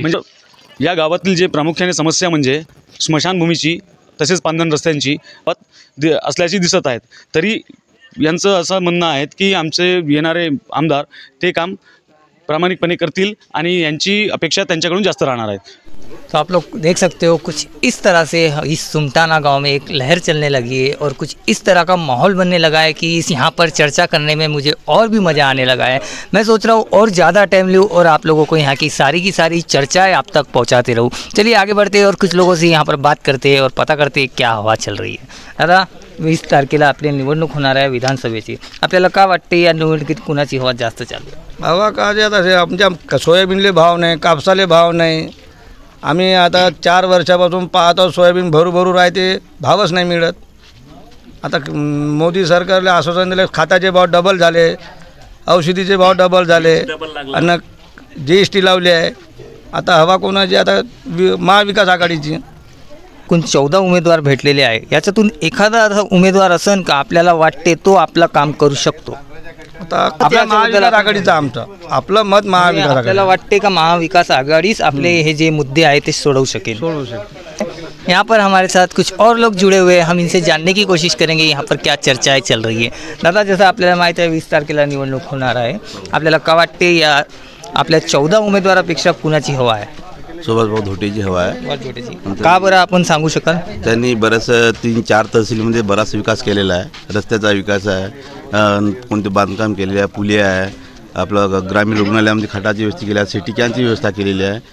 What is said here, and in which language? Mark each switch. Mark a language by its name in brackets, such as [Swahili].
[Marathi] म्हणजे या गावातील जे प्रामुख्याने समस्या म्हणजे स्मशानभूमीची तसेच पांदन रस्त्यांची असल्याची दिसत आहेत. तरी यांचं असं म्हणणं आहे की आमचे येणारे आमदार ते काम प्रामाणिकपणे करतील आणि यांची अपेक्षा त्यांच्याकडून जास्त राहणार आहेत. [Hindi] तो आप लोग देख सकते हो कुछ इस तरह से इस सुमटाना गांव में एक लहर चलने लगी है और कुछ इस तरह का माहौल बनने लगा है कि इस यहाँ पर चर्चा करने में मुझे और भी मज़ा आने लगा है. मैं सोच रहा हूँ और ज़्यादा टाइम लूँ और आप लोगों को यहाँ की सारी चर्चाएं आप तक पहुँचाते रहूँ. चलिए आगे बढ़ते और कुछ लोगों से यहाँ पर बात करते हैं और पता करते हैं क्या हवा चल रही है. [Marathi] दादा, 20 तारखेला आपली निवडणूक होणार आहे विधानसभेची. आपल्याला काय वाटते या निवडणुकीत कुणाची हवा जास्त चालू आहे? हवा का जे आता आमच्या सोयाबीनले भाव नाही, कापसाले भाव नाही. आम्ही आता 4 वर्षापासून पाहतो सोयाबीन भरू राहते, भावच नाही मिळत. आता मोदी सरकारला आश्वासन दिलं, खताचे भाव डबल झाले, औषधीचे भाव डबल झाले आणि GST लावली आहे. आता हवा कोणाची? आता महाविकास आघाडीची. एकूण 14 उमेदवार भेटलेले आहे. याच्यातून एखादा असा उमेदवार असन का आपल्याला वाटते तो आपलं काम करू शकतो? आता आपल्या महाविकास आघाडीचा आपलं मत महाविकास आघाडी. आपल्याला वाटते का महाविकास आघाडीच आपले हे जे मुद्दे आहेत ते सोडवू शकेल? [Hindi] यहाँ पर हमारे साथ कुछ और लोग जुड़े हुए हैं. हम इनसे जानने की कोशिश करेंगे यहाँ पर क्या चर्चाएं चल रही है. [Marathi] दादा, जसं आपल्याला माहीत आहे 20 तारखेला निवडणूक होणार आहे, आपल्याला का वाटते या आपल्या 14 उमेदवारापेक्षा कुणाची हवा आहे? सुभाषभाऊ धोटेची हवा आहे. का बरं आपण सांगू शकाल? त्यांनी बरंच 3-4 तहसीलमध्ये बराच विकास केलेला आहे. रस्त्याचा विकास आहे, कोणते बांधकाम केलेले आहे, पुले आहे, आपलं ग्रामीण रुग्णालयामध्ये खटाची व्यवस्था केली आहे, सिटी कॅनची व्यवस्था केलेली आहे.